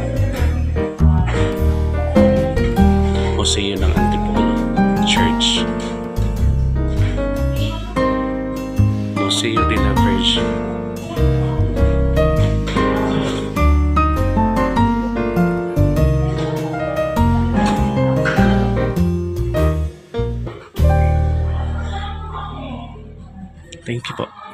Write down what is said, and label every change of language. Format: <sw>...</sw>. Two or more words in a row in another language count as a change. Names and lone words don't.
<tl>ng Antipolo Church, Museo de la Virgin.</tl> <en>Thank you po.</en>